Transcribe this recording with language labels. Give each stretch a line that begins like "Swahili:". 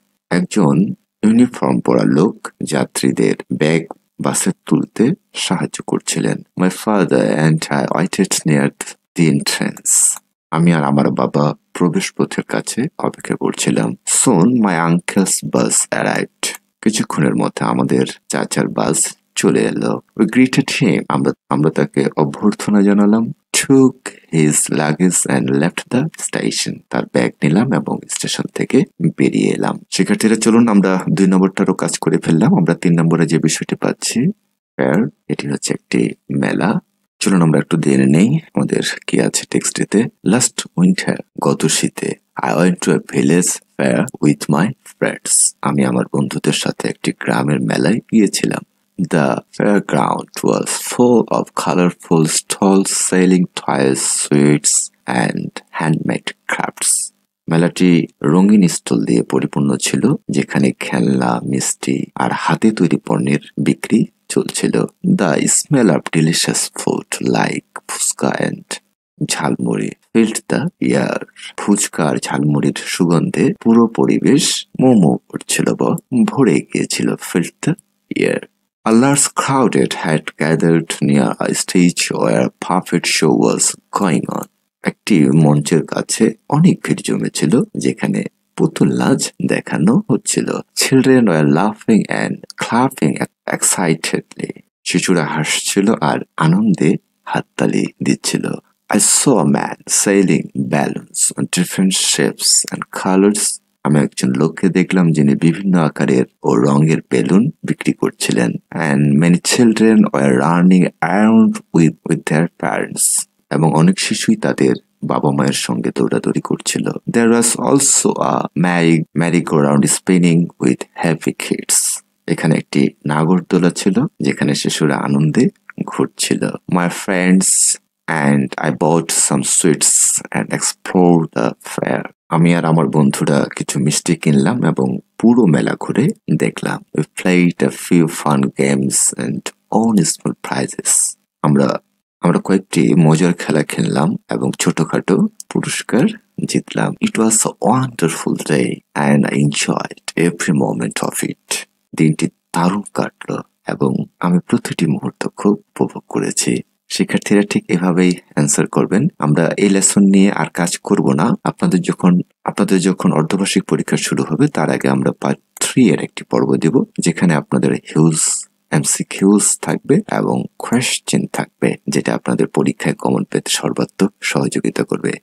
Bangla: একজন ইউনিফর্ম পরা লোক যাত্রীদের ব্যাগ বাসে তুলতে সাহায্য করছিলেন।
English: My father and I waited near the entrance.
Bangla: আমি আর আমার বাবা প্রবেশ পথের কাছে অপেক্ষা করছিলাম।
English: Soon my uncle's bus arrived.
Bangla: কিছুক্ষণের মধ্যে আমাদের চাচার বাস চলে এলো।
English: We greeted him.
Bangla: আমরা তাকে অভ্যর্থনা জানালাম।
English: Took his luggage and left the station.
Bangla: তার ব্যাগ নিলাম এবং স্টেশন থেকে বেরিয়ে এলাম। শিক্ষার্থীরা চলুন আমরা 2 নম্বরটারও কাজ করে ফেললাম। আমরা 3 নম্বরে যে বিষয়টি পাচ্ছি, ফেয়ার, এটি হচ্ছে একটি মেলা। চলুন আমরা একটু জেনে নেই আমাদের কি আছে টেক্সটিতে।
English: last winter,
Bangla: গত শীতে,
English: I went to a village fair with my friends.
Bangla: আমি আমার বন্ধুদের সাথে একটি গ্রামের মেলায় গিয়েছিলাম।
English: The fairground was full of colorful stalls selling toys, sweets and handmade crafts.
Bangla: মেলাটি রঙিন স্টল দিয়ে পরিপূর্ণ ছিল, যেখানে খেলনা, মিষ্টি আর হাতে তৈরি পণ্যের বিক্রি চলছিল।
English: The smell of delicious food like fuchka and jhalmuri filled the air.
Bangla: Fuchka আর ঝালমুড়ির সুগন্ধে পুরো পরিবেশ মোমো করছিল বা ভরে গিয়েছিল।
English: Filled the air. A large crowd had gathered near a stage where a puppet show was going on.
Bangla: একটি মঞ্চের কাছে অনেক ভিড় জমেছিল, যেখানে পুতুল নাচ দেখানো হচ্ছিল।
English: Children were laughing and clapping excitedly.
Bangla: শিশুরা হাসছিল আর আনন্দে হাততালি দিচ্ছিল।
English: I saw a man selling balloons on different shapes and colors.
Bangla: আমি একজন লোককে দেখলাম যিনি বিভিন্ন আকারের ও রঙের বেলুন বিক্রি করছিলেন।
English: and many children were running around with their parents,
Bangla: এবং অনেক শিশুই তাদের বাবা মায়ের সঙ্গে দৌড়াদৌড়ি করছিল।
English: There was also a merry-go-round spinning with happy kids.
Bangla: এখানে একটি নাগরদোলা ছিল যেখানে শিশুরা আনন্দে ঘুরছিল।
English: My friends and I bought some sweets and explored the fair.
Bangla: আমি আর আমার বন্ধুরা কিছু মিষ্টি কিনলাম এবং পুরো মেলা ঘুরে দেখলাম।
English: We played a few fun games and won small prizes.
Bangla: আমরা কয়েকটি মজার খেলা খেললাম এবং ছোটখাটো পুরস্কার জিতলাম।
English: It was a wonderful day and I enjoyed every moment of it.
Bangla: দিনটি দারুণ কাটলো এবং আমি প্রতিটি মুহূর্ত খুব উপভোগ করেছি। শিক্ষার্থীরা ঠিক এভাবেই অ্যান্সার করবেন। আমরা এই লেসন নিয়ে আর কাজ করব না। আপনাদের যখন অর্ধবার্ষিক পরীক্ষা শুরু হবে তার আগে আমরা পার্ট 3 এর একটি পর্ব দেব, যেখানে আপনাদের হিউজ MCQs থাকবে এবং কোয়েশ্চেন থাকবে, যেটা আপনাদের পরীক্ষায় কমন পেতে সর্বাত্মক সহযোগিতা করবে।